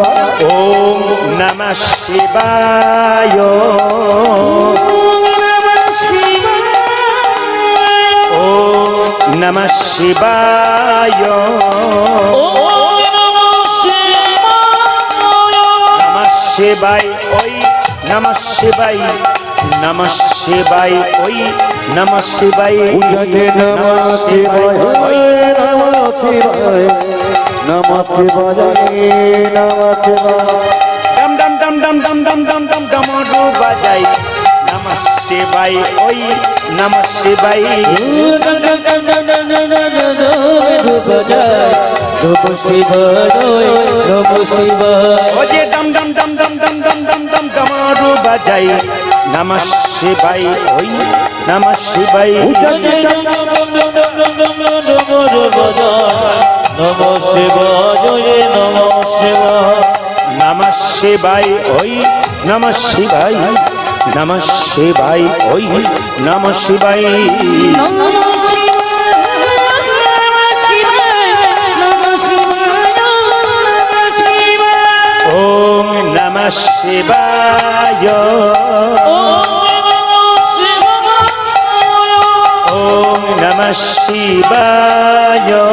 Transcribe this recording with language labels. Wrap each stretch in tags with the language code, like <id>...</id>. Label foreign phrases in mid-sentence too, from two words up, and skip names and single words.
<sa>ওম নমঃ শিবায় ওম নমঃ শিবায় নমঃ শিবায় ওই নমঃ শিবায় নমঃ শিবায় ওই নমঃ শিবায় উচ্চারণে নমঃ শিবায় নমঃ শিবায় নমঃ শিবায় নমঃ শিবায় ডম ডম ডম ডম ডম ডম ডম ডম</sa> <bn>ডমরু বাজাই</bn> <sa>নমঃ শিবায় ওই নমঃ শিবায় ও যে ডম ডম ডম ডম ডম ডম ডম ডম</sa> <bn>ডমরু বাজাই</bn> <sa>নমঃ শিবায় ওই নমঃ শিবায় নমঃ শিবায় নমঃ শিবায় নমঃ শিবায় ওই নমঃ শিবায় নমঃ শিবায় ওই নমঃ শিবায় ওম নমঃ শিবায় ওম নমঃ শিবায়</sa>